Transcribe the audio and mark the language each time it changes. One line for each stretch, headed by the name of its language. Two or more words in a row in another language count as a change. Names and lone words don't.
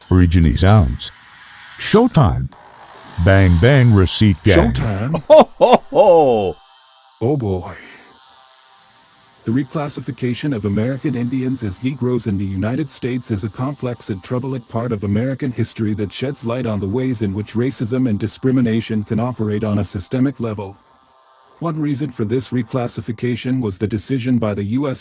English: OriginieSounds. Showtime. Bang bang receipt gang. Showtime? Ho, ho, ho! Oh boy. The reclassification of American Indians as Negroes in the United States is a complex and troubling part of American history that sheds light on the ways in which racism and discrimination can operate on a systemic level. One reason for this reclassification was the decision by the U.S.